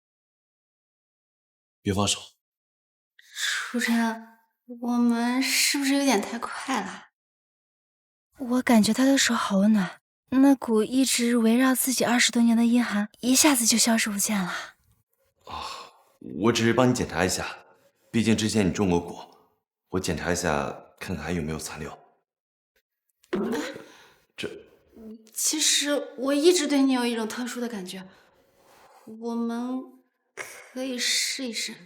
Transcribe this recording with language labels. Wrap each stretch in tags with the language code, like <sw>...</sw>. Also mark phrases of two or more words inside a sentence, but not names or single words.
<zh>別放手。初晨，我們是不是有點太快了？我感覺他的手好溫暖，那股一直圍繞自己20多年的陰寒一下子就消失不見了。我只是幫你檢查一下，畢竟之前你中過蠱，我檢查一下看看還有沒有殘留。其實我一直對你有一種特殊的感覺，我們可以試一試。</zh>